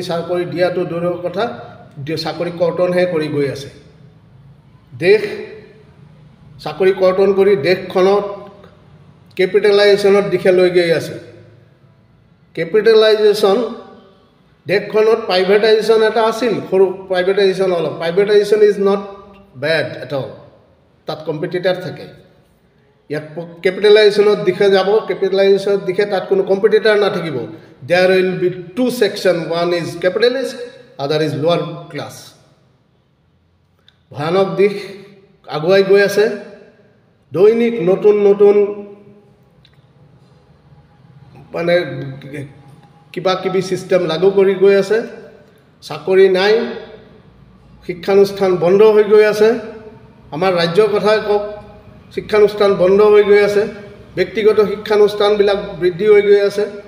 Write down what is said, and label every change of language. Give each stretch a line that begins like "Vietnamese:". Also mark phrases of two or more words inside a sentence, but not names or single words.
Assamese: চাকৰি দিয়াটো দূৰৰ কথা চাকৰি কৰ্তন হে কৰি গৈ আছে দেশ চাকৰি কৰ্তন কৰি দেশখনত ক্যাপিটালাইজেশনত দিশে লৈ গৈ আছে ক্যাপিটালাইজেশন দেশখনত প্ৰাইভেটাইজেশন এটা আছিল সৰু প্ৰাইভেটাইজেশন অলপ
English: privatization is not bad at all
Assamese: তাত কম্পিটিটৰ থাকে ইয়াত ক্যাপিটালাইজেশনত দিশে যাব ক্যাপিটালাইজেশনত দিশে তাত কোনো কম্পিটিটৰ না থাকিব
English: there will be two section one is capitalist other is lower class
Assamese: ভয়ানক দিশ আগুৱাই গৈ আছে দৈনিক নতুন নতুন মানে কিবা কিবি সিস্টেম লাগু কৰি গৈ আছে চাকৰি নাই শিক্ষানুষ্ঠান বন্ধ হৈ গৈ আছে আমাৰ ৰাজ্যৰ কথা কক শিক্ষানুষ্ঠান বন্ধ হৈ গৈ আছে ব্যক্তিগত শিক্ষানুষ্ঠান বিলাক বৃদ্ধি হৈ গৈ আছে